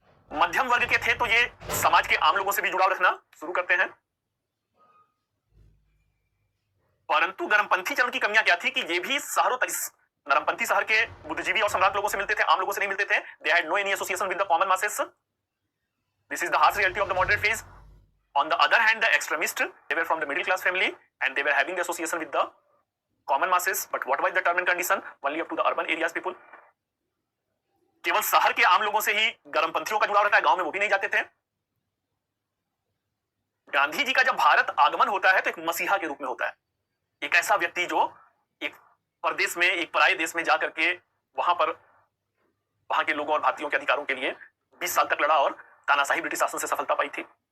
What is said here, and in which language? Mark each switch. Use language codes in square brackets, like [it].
[hi] मध्यम वर्ग के थे तो ये समाज के आम लोगों से भी जुड़ाव रखना शुरू करते हैं। परंतु गर्मपंथी चरण की कमियां क्या थी कि ये भी शहरों तक, नरमपंथी शहर के बुद्धिजीवी और सम्राट लोगों से मिलते थे, आम लोगों से नहीं मिलते थे। [en] They had no any association with the common masses. This is the harsh reality of the moderate phase. On the other hand, the extremists, they were from the middle class family and they were having the association with the common masses. But what was the term and condition? Only up to the urban areas people. [hi] केवल शहर के आम लोगों से ही गर्मपंथियों का जुड़ाव रहता है, गांव में वो भी नहीं जाते थे। गांधी जी का जब भारत आगमन होता है तो एक मसीहा के रूप में होता है, एक ऐसा व्यक्ति जो एक परदेश में, एक पराये देश में जाकर के वहां के लोगों और भारतीयों के अधिकारों के लिए 20 साल तक लड़ा और तानाशाही ब्रिटिश शासन से सफलता पाई थी।